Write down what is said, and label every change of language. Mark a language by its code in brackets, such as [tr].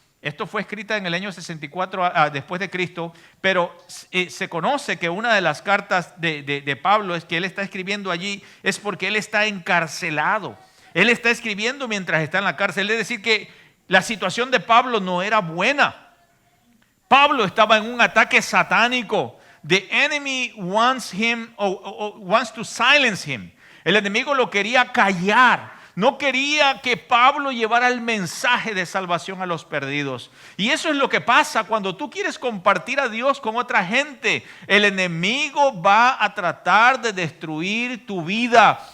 [es] Esto fue escrita en el año 64 después de Cristo, pero se conoce que una de las cartas de Pablo es que él está escribiendo allí es porque él está encarcelado. Él está escribiendo mientras está en la cárcel. Es decir que la situación de Pablo no era buena. Pablo estaba en un ataque satánico. [en] The enemy wants him, wants to silence him. [es] El enemigo lo quería callar. No quería que Pablo llevara el mensaje de salvación a los perdidos. Y eso es lo que pasa cuando tú quieres compartir a Dios con otra gente. El enemigo va a tratar de destruir tu vida.